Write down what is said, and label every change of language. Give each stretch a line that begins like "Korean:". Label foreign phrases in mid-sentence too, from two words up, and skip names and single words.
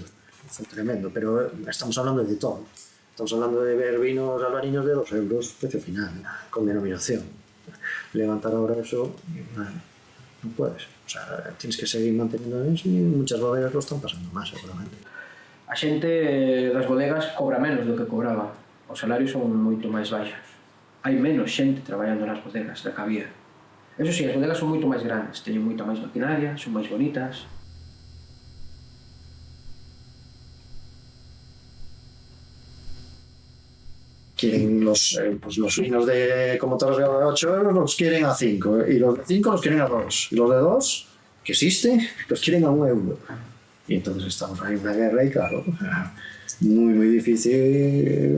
Spanish: Fue tremendo, pero estamos hablando de todo. Estamos hablando de ver vinos albariños de 2 euros, precio final, con denominación. Levantar ahora eso, no puedes. O sea, tienes que seguir manteniendo eso y muchas bodegas lo están pasando más, seguramente.
Galician: A xente das bodegas cobra menos do que cobraba. Os salarios son moito máis baixos. Hai menos xente traballando nas bodegas da que había.
Spanish: Eso sí,
Galician: as bodegas son moito máis grandes, teñen moita máis maquinaria, son máis bonitas.
Spanish: Quieren los vinos de como todos de 8 euros los quieren a 5 y los de 5 los quieren a 2 y los de 2 que existen los quieren a 1 euro y entonces estamos ahí en una guerra y claro, muy difícil.